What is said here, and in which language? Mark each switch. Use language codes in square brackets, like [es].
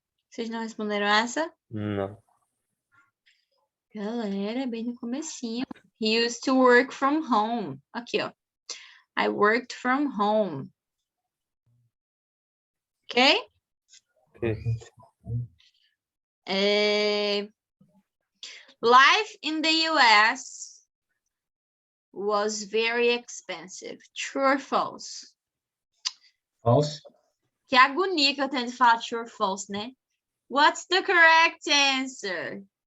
[pt] Vocês não responderam essa? Não. Galera, bem no comecinho. [en] He used to work from home. [pt] Aqui, ó. [en] I worked from home. Ok? Okay. Life in the US was very expensive. True or false? False. [pt] Que agonia que eu tenho de falar [en] true or false, [pt] né? [en] What's the correct answer?